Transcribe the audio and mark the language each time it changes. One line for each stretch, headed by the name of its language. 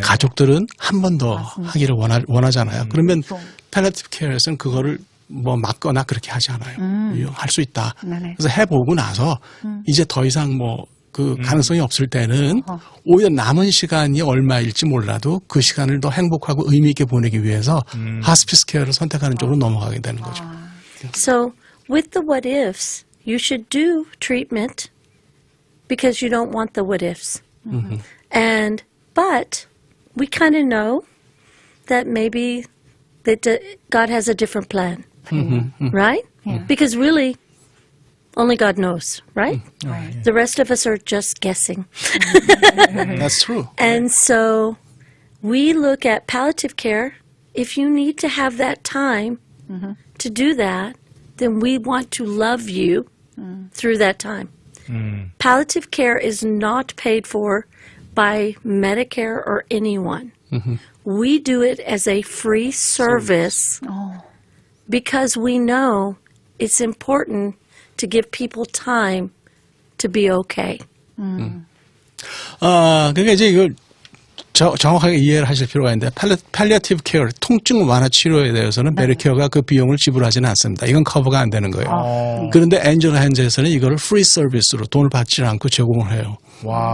Korean: 가족들은 한 번 더 하기를 원하잖아요. 그러면 palliative care에서는 그거를 뭐 막거나 그렇게 하지 않아요. 할 수 있다. 네네. 그래서 해보고 나서 이제 더 이상 뭐 그 가능성이 없을 때는 오히려 남은 시간이 얼마일지 몰라도 그 시간을 더 행복하고 의미 있게 보내기 위해서 하스피스 케어를 선택하는 쪽으로 넘어가게 되는 거죠.
English: So with the what ifs, you should do treatment because you don't want the what ifs. But we kind of know that maybe God has a different plan, right? Because really, only God knows, right? Right. The rest of us are just guessing. That's true. And so we look at palliative care. If you need to have that time to do that, then we want to love you through that time. Palliative care is not paid for by Medicare or anyone. We do it as a free service because we know it's important to give people time to be okay.
Korean: 그러니까 이제 이걸 정확하게 이해를 하실 필요가 있는데 palliative care, 통증 완화 치료에 대해서는 메디케어가 그 비용을 지불하지는 않습니다. 이건 커버가 안 되는 거예요. 그런데 엔젤 핸즈에서는 이거를 프리 서비스로 돈을 받지 않고 제공을 해요. 와.